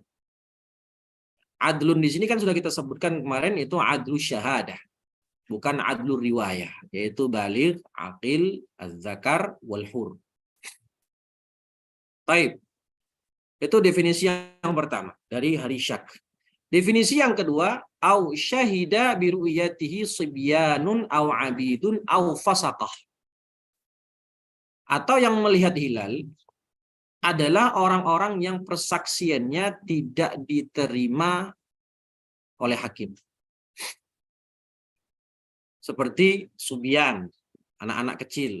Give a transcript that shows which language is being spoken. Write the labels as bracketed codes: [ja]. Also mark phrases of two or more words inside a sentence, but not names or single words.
[id] Adlun di sini kan sudah kita sebutkan kemarin, itu [ar] عدل شهادة, [id] bukan [ar] عدل رواية, [id] yaitu [ar] بالغ، عاقل، الذكر، والحر. [id] Taib. Itu definisi yang pertama dari hari syak. Definisi yang kedua, [ar] أو شهد برؤيته صبيان أو عبيد أو فسقة. [id] Atau yang melihat hilal adalah orang-orang yang persaksiannya tidak diterima oleh hakim. Seperti subyan, anak-anak kecil.